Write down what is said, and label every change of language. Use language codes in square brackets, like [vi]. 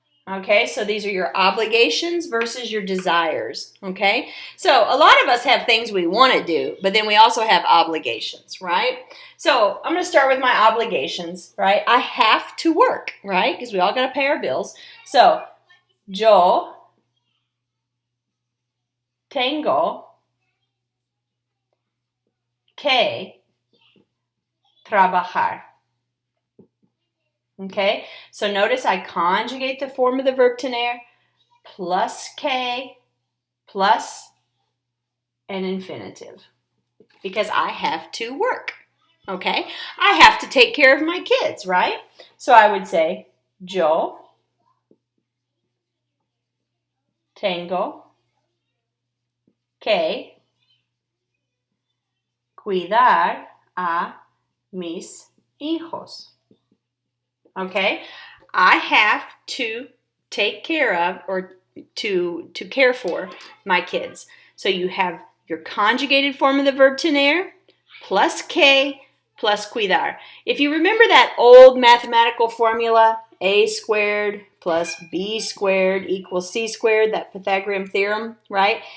[en] Okay, so these are your obligations versus your desires, okay? So a lot of us have things we want to do, but then we also have obligations, right? So I'm going to start with my obligations, right? I have to work, right? Because we all got to pay our bills. [es] So, yo tengo que trabajar. [en] Okay, so notice I conjugate the form of the verb tener plus que plus an infinitive because I have to work. Okay, I have to take care of my kids, right? So I would say [es] yo tengo que cuidar a mis hijos. [en] Okay, I have to take care of or to care for my kids. So you have your conjugated form of the verb tener plus que plus cuidar. If you remember that old mathematical formula, a squared plus b squared equals c squared, that Pythagorean theorem, right?